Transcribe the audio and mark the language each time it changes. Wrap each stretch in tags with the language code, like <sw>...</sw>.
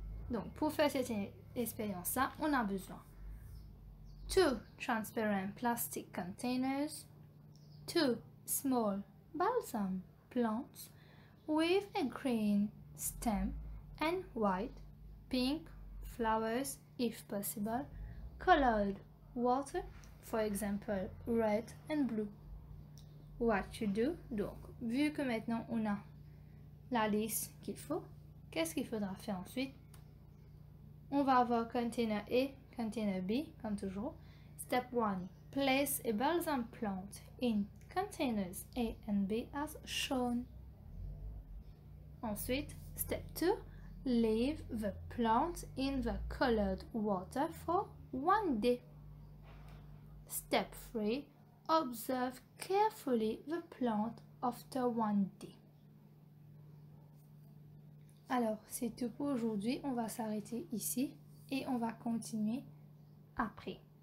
<fr>Donc, pour faire cette expérience-là, on a besoin</fr> <en>2 transparent plastic containers, 2 small balsam plants with a green stem and white, pink flowers if possible, colored water, for example red and blue. What you do?</en> <fr>Donc, vu que maintenant on a la liste qu'il faut, qu'est-ce qu'il faudra faire ensuite? On va avoir container A, container B, comme toujours.</fr> <en>Step 1. Place a balsam plant in containers A and B as shown.</en> <fr>Ensuite,</fr> <en>step 2. Leave the plant in the colored water for 1 day. Step 3. Observe carefully the plant after 1 day.</en> <fr>Alors, c'est tout pour aujourd'hui. On va s'arrêter ici et on va continuer après.</fr>